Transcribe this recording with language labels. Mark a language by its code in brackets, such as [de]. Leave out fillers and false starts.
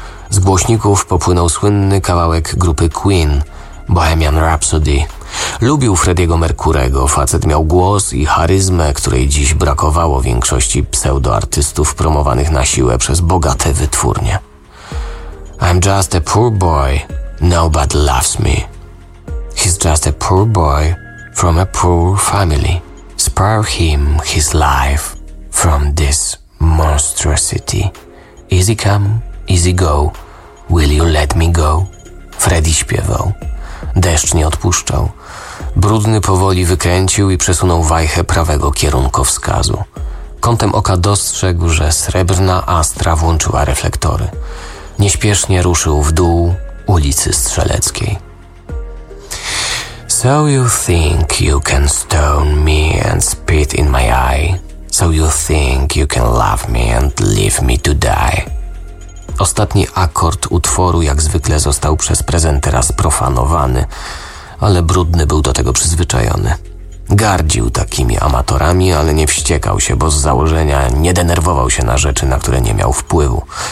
[pl] Z głośników popłynął słynny kawałek grupy Queen, Bohemian Rhapsody. Lubił Freddiego Mercurego. Facet miał głos i charyzmę, której dziś brakowało większości pseudoartystów promowanych na siłę przez bogate wytwórnie. [en] I'm just a poor boy. Nobody loves me. He's just a poor boy from a poor family. Spare him his life from this monstrosity. Easy come, easy go. Will you let me go? [pl] Freddy śpiewał. Deszcz nie odpuszczał. Brudny powoli wykręcił i przesunął wajchę prawego kierunkowskazu. Kątem oka dostrzegł, że srebrna Astra włączyła reflektory. Nieśpiesznie ruszył w dół ulicy Strzeleckiej. [en] So you think you can stone me and spit in my eye? So you think you can love me and leave me to die? [pl] Ostatni akord utworu jak zwykle został przez prezentera sprofanowany, ale Brudny był do tego przyzwyczajony. Gardził takimi amatorami, ale nie wściekał się, bo z założenia nie denerwował się na rzeczy, na które nie miał wpływu.